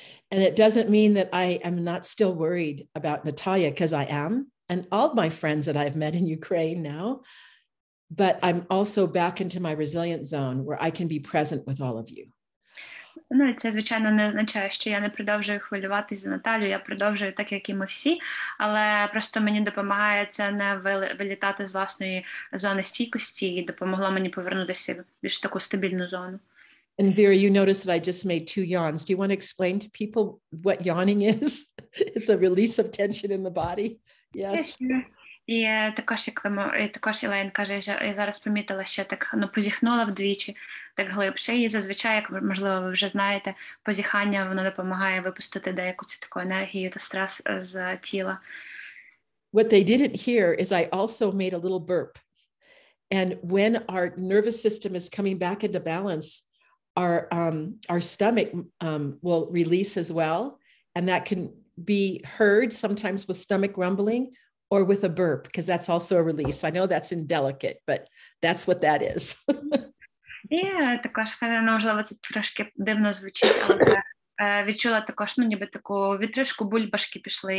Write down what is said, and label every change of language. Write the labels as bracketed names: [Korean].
[English] And it doesn't mean that I am not still worried about Natalia, because I am, and all my friends that I've met in Ukraine now, but I'm also back into my resilient zone where I can be present with all of you. [Ukrainian] І це, звичайно, не означає, що я не продовжую хвилюватись за Наталю, я продовжую так, як і ми всі, але просто мені допомагає це не вилітати з власної зони стійкості і допомогло мені повернутися в більш таку стабільну зону. [English] And Vera, you noticed that I just made 2 yawns. Do you want to explain to people what yawning is? It's a release of tension in the body. Yes. [Ukrainian] І також Елен каже, я зараз помітила, що так позіхнула вдвічі, так глибше. І зазвичай, як, можливо, ви вже знаєте, позіхання, воно допомагає випустити деяку цю таку енергію та стрес з тіла. [English] What they didn't hear is I also made a little burp. And when our nervous system is coming back into balance, our stomach will release as well, and that can be heard sometimes with stomach rumbling or with a burp, because that's also a release. I know that's indelicate, but that's what that is. [Ukrainian] І також, можливо, це трошки дивно звучить, але відчула також, ніби таку вітришку, бульбашки пішли.